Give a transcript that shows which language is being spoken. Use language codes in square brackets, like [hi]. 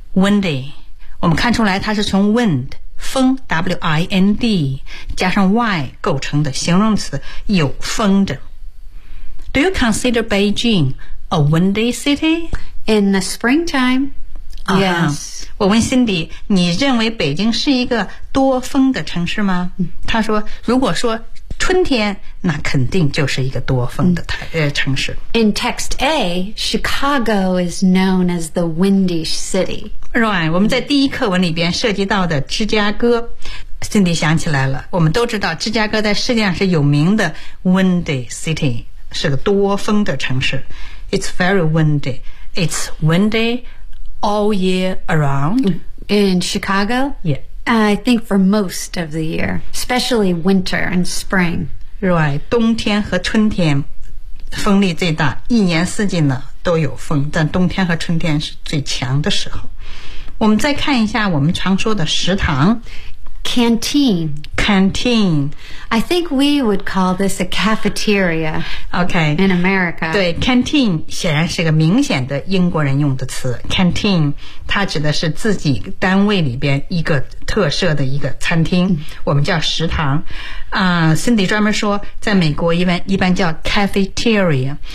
[zh] Windy 我们看出来它是从 wind 风 W-I-N-D 加上 Y 构成的形容词有风的 [en] Do you consider Beijing a windy city? In the springtime、 uh-huh. Yes [zh] 我问 Cindy 你认为北京是一个多风的城市吗她说如果说春天那肯定就是一个多风的城市。 [en] In text A, Chicago is known as the windy city. [zh] Right, 我们在第一课文里边涉及到的芝加哥 Cindy 想起来了我们都知道芝加哥在世界上是有名的 windy city, 是个多风的城市。 [en] It's very windy. It's windy all year around. In Chicago? Yeah. I think for most of the year, especially winter and spring. [zh] Right, 冬天和春天风力最大，一年四季呢都有风，但冬天和春天是最强的时候。我们再看一下我们常说的食堂 [en] Canteen. Canteen. I think we would call this a cafeteria. Okay. In America. [zh] 对 ,canteen 显然是个明显的英国人用的词。 Canteen, 它指的是自己单位里边一个特设的一个餐厅、mm. 我们叫食堂。Cindy 专门说在美国一般叫 cafeteria。